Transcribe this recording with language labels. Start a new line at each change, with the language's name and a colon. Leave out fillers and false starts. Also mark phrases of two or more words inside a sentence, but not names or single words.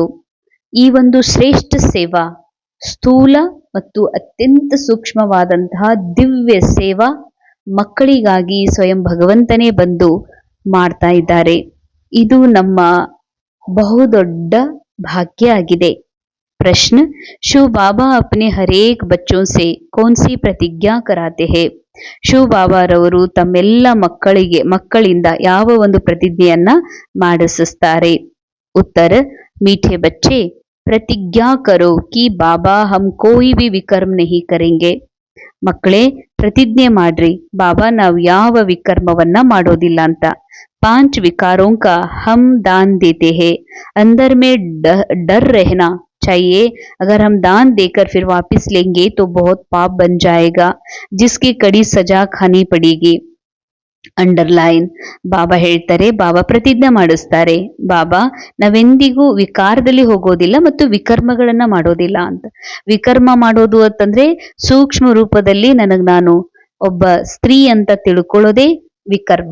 Kannada: ಈ ಒಂದು ಶ್ರೇಷ್ಠ ಸೇವಾ, ಸ್ಥೂಲ ಮತ್ತು ಅತ್ಯಂತ ಸೂಕ್ಷ್ಮವಾದಂತಹ ದಿವ್ಯ ಸೇವಾ ಮಕ್ಕಳಿಗಾಗಿ ಸ್ವಯಂ ಭಗವಂತನೇ ಬಂದು ಮಾಡ್ತಾ ಇದ್ದಾರೆ. ಇದು ನಮ್ಮ ಬಹುದೊಡ್ಡ ಭಾಗ್ಯ ಆಗಿದೆ.
Hindi: प्रश्न, शिव बाबा अपने हरेक बच्चों से कौन सी प्रतिज्ञा कराते हैं?
Kannada: ಶಿವ ಬಾಬಾರವರು ತಮ್ಮೆಲ್ಲ ಮಕ್ಕಳಿಂದ ಯಾವ ಒಂದು ಪ್ರತಿಜ್ಞೆಯನ್ನ ಮಾಡಿಸುತ್ತಾರೆ? ಉತ್ತರ,
Hindi: मीठे बच्चे प्रतिज्ञा करो कि बाबा हम कोई भी विकर्म नहीं करेंगे.
Kannada: ಮಕ್ಕಳೇ ಪ್ರತಿಜ್ಞೆ ಮಾಡ್ರಿ, ಬಾಬಾ ನಾವು ಯಾವ ವಿಕರ್ಮವನ್ನ ಮಾಡೋದಿಲ್ಲ ಅಂತ.
Hindi: 5 विकारों का हम दान देते हैं. अंदर में डर रहना चाहिए. अगर हम दान देकर फिर वापस लेंगे तो बहुत पाप बन जाएगा, जिसकी कड़ी सजा खानी पड़ेगी.
Kannada: ಅಂಡರ್ಲೈನ್. ಬಾಬಾ ಹೇಳ್ತಾರೆ, ಬಾಬಾ ಪ್ರತಿಜ್ಞೆ ಮಾಡಿಸ್ತಾರೆ, ಬಾಬಾ ನಾವೆಂದಿಗೂ ವಿಕಾರದಲ್ಲಿ ಹೋಗೋದಿಲ್ಲ ಮತ್ತು ವಿಕರ್ಮಗಳನ್ನ ಮಾಡೋದಿಲ್ಲ ಅಂತ. ವಿಕರ್ಮ ಮಾಡೋದು ಅಂತಂದ್ರೆ ಸೂಕ್ಷ್ಮ ರೂಪದಲ್ಲಿ ನಾನು ಒಬ್ಬ ಸ್ತ್ರೀ ಅಂತ ತಿಳ್ಕೊಳ್ಳೋದೇ ವಿಕರ್ಮ.